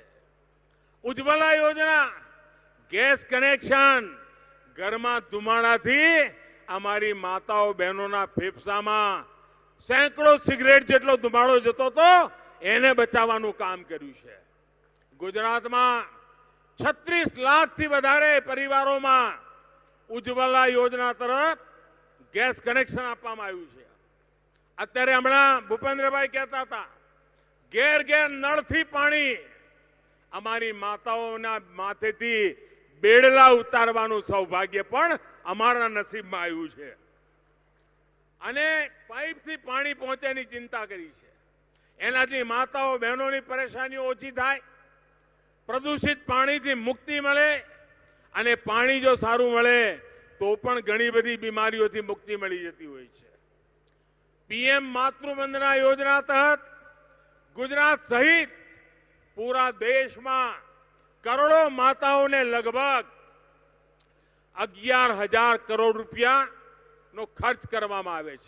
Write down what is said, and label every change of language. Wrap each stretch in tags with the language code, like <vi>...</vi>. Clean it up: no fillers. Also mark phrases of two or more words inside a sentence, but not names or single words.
<gu>उज्ज्वला योजना, गैस कनेक्शन,</gu> <hi>घर में</hi> <gu>ધુમાડા થી અમારી</gu> <hi>माताओं बहनों फेफसा में सैकड़ों सिगरेट</hi> <gu>જેટલો ધુમાડો જતો તો એને બચાવવાનું કામ કર્યું છે। ગુજરાત મેં 36 લાખ થી વધારે</gu> <hi>परिवारों में</hi> <gu>ઉજ્જ્વલા યોજના તરફ ગેસ કનેક્શન આપવામાં આવ્યું છે। અત્યારે હમણાં ભૂપેન્દ્રભાઈ</gu> <hi>कहता था,</hi> <gu>ઘેર ઘેર નળ થી પાણી અમારી માતાઓના માથેથી બેડલા ઉતારવાનું સૌભાગ્ય પણ અમારા નસીબમાં આવ્યું છે। અને પાઇપથી પાણી પહોંચેની ચિંતા કરી છે। એનાથી માતાઓ બહનોની પરેશાનીઓ ઓછી થાય, પ્રદૂષિત પાણીથી મુક્તિ મળે અને પાણી જો સારૂં મળે તો પણ ઘણી બધી બીમારીઓથી મુક્તિ મળી જતી હોય છે।</gu> <hi>पीएम मातृवंदना योजना तहत गुजरात सहित पूरा देश में करोड़ों माताओं ने लगभग 11,000 करोड़ रुपया</hi> <gu>નો ખર્ચ કરવામાં આવે છે।</gu>